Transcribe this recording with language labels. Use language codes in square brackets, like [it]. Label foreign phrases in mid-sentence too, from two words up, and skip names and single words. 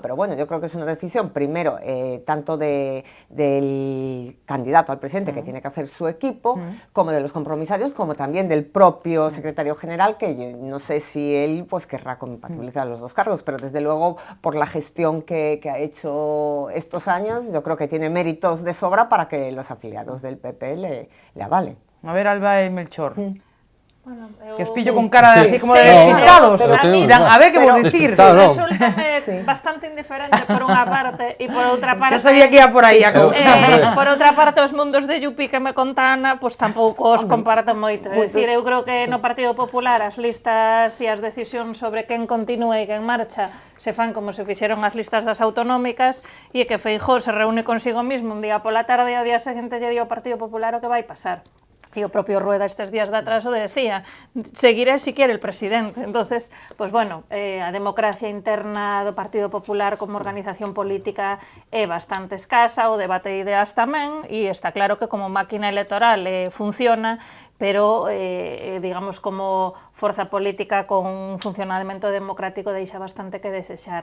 [es] Pero bueno, yo creo que es una decisión, primero, tanto del candidato al presidente, que tiene que hacer su equipo, como de los compromisarios, como también del propio secretario general, que yo no sé si él pues querrá compatibilizar los dos cargos, pero desde luego por la gestión que ha hecho estos años, yo creo que tiene méritos de sobra para que los afiliados del PP le avalen. [gl] A ver, Alba e Melchor. Bueno, que os pillo con cara así como de despistados. A ver que vos dicir. Resultame bastante indiferente por unha parte e por outra parte... Xa sabía que ia por aí a cousa. Por outra parte, os mundos de Yupi que me conta Ana, pois tampouco os comparto moito. É dicir, eu creo que no Partido Popular as listas e as decisións sobre quen continúa e quen marcha se fan como se fixeron as listas das autonómicas e que Feijóo se reúne consigo mismo un día pola tarde e ao día seguinte lle di ao Partido Popular o que vai pasar. E o propio Rueda estes días de atraso decía, [es] seguiré si quiere el presidente. Entonces, pues bueno, [gl] a democracia interna do Partido Popular como organización política é bastante escasa, o debate de ideas tamén, e está claro que como máquina electoral funciona, pero, digamos, como forza política con un funcionamento democrático deixa bastante que desexar.